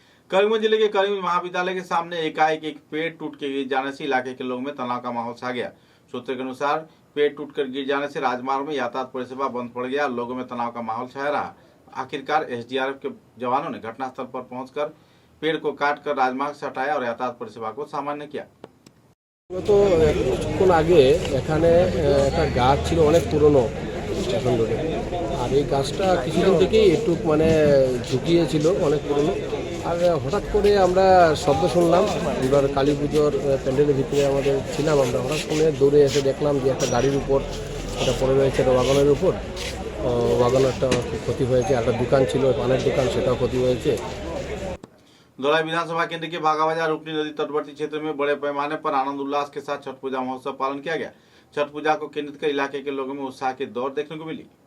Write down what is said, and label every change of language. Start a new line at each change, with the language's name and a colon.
Hindi: करीमगंज जिले के करीमगंज महाविद्यालय के सामने एकाएक एक पेड़ टूट के गिर जाने से इलाके के लोगों में तनाव का माहौल छा गया। सूत्रों के अनुसार पेड़ टूटकर गिर जाने से राजमार्ग में यातायात परिसेवा बंद पड़ गया। लोगों में तनाव का माहौल छाया रहा। आखिरकार SDRF के जवानों ने घटनास्थल पर पहुंचकर पेड़ को काटकर राजमार्ग से हटाया और यातायात परिसेवा को सामान्य किया।
Bangla: তো কিছুক্ষণ আগে এখানে একটা গাছ ছিল অনেক পুরনো স্টেশন রোডে, আর এই গাছটা কিছুদিন থেকেই একটু মানে ঝুঁকিয়েছিল, অনেক পুরনো। আর হঠাৎ করে আমরা শব্দ শুনলাম, এবার কালী পুজোর প্যান্ডেলের ভিতরে আমাদের ছিলাম, আমরা হঠাৎ শুনে দৌড়ে এসে দেখলাম যে একটা গাড়ির উপর এটা পড়ে রয়েছে, একটা ওয়াগনের উপর। ওয়াগনারটা ক্ষতি হয়েছে, একটা দোকান ছিল পানের দোকান, সেটাও ক্ষতি হয়েছে।
Hindi: धौलाई विधानसभा केंद्र के बागाबाजार रूपनी नदी तटवर्ती क्षेत्र में बड़े पैमाने पर आनंद उल्लास के साथ छठ पूजा महोत्सव पालन किया गया। छठ पूजा को केंद्रित कर इलाके के लोगों में उत्साह की दौड़ देखने को मिली।